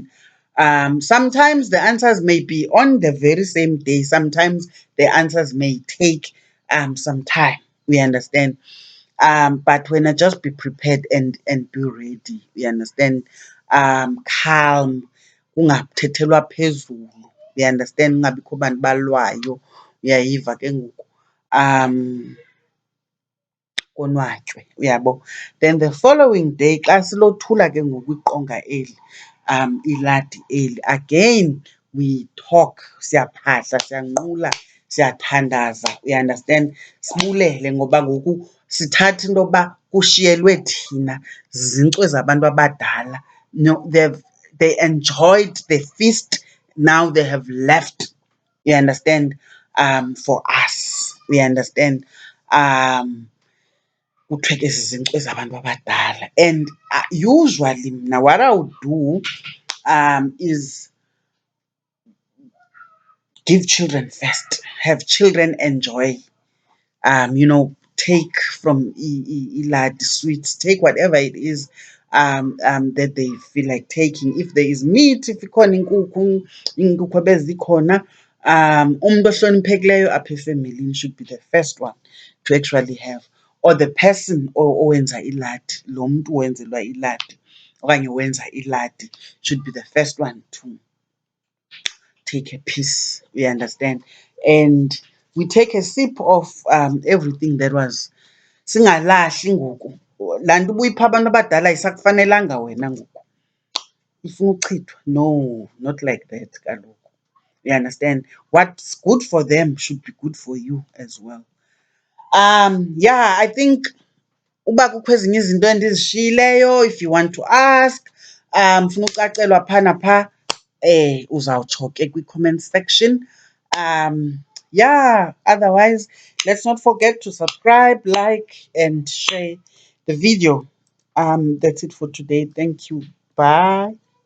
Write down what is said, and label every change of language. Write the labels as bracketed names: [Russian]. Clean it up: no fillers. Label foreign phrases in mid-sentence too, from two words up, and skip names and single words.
[English] Sometimes the answers may be on the very same day. Sometimes the answers may take some time, we understand? But when I just be prepared and be ready, you understand? Calm, [Xhosa] kungathethelwa phezulu, [English] you understand? [Xhosa] Kungabikho bantu balwayo, uyayiva ke ngoku. Konwatywe, uyabo. [English] Then the following day, [Xhosa] xa silothula ke ngoku iqonga eli, iladi eli, [English] again we talk, [Xhosa] siyaphahla, siyanqula, siyathandaza, [English] you understand? [Xhosa] Sibulele ngoba ngoku sithatha into yoba kushiyelwe thina zinkcwe zabantu abadala. [English] No, they enjoyed the feast, now they have left, you understand, for us, we understand. [Xhosa] Kuthiwe ke zizinkcwe zabantu abadala. [English] And usually mna what I would do is give children first, have children enjoy, you know, take from Iladi sweets, take whatever it is that they feel like taking. If there is meat, if [Xhosa] ikhona iinkukhu ebezikhona, umntu ohloniphekileyo apha efemelini [English] should be the first one to actually have, or the person [Xhosa] owenza iladi, lo mntu wenzelwa iladi okanye wenza iladi [English] should be the first one to take a piece, we understand? And we take a sip of everything that was. [Xhosa] Singalahli ngoku. Laa nto ubuyipha abantu abadala ayisakufanelanga wena ngoku. Ifuna uchithwa. [English] No, not like that kaloku. You understand? What's good for them should be good for you as well. Yeah, I think [Xhosa] uba kukho ezinye izinto endizishiyileyo, [English] if you want to ask, [Xhosa] funa ucacelwa phaa naphaa, uzawutsho ke kwi- [English] comment section. Yeah, otherwise, let's not forget to subscribe, like, and share the video. That's it for today. Thank you. Bye.